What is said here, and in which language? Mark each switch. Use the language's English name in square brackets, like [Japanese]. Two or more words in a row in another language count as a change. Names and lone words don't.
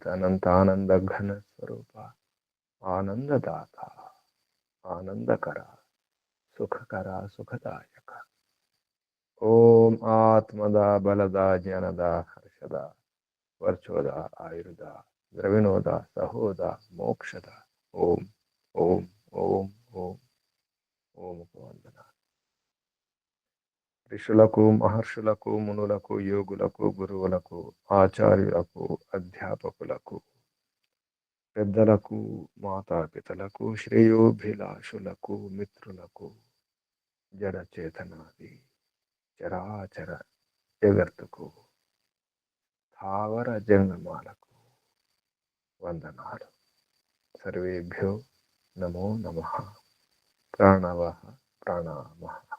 [Sanskrit] अनंत आनंद घन स्वरूप आनंददाता आनंदकरा सुखकरा सुखदायक ओम आत्मदा बलदा ज्ञानदा हर्षदा वर्चोदा आयुर्दा द्रविणोदा सहोदा मोक्षदा ओम ओम ओम ओम ओम वंदना [Telugu] ఋషులకు మహర్షులకు మునులకు యోగులకు గురువులకు ఆచార్యులకు అధ్యాపకులకు పెద్దలకు మాతాపితలకు శ్రేయోభిలాషులకు మిత్రులకు జడ చేతనాది చరాచర జగత్తుకు స్థావర జంగమాలకు వందనాలు [Sanskrit] సర్వేభ్యో నమో నమః ప్రణవః ప్రణామః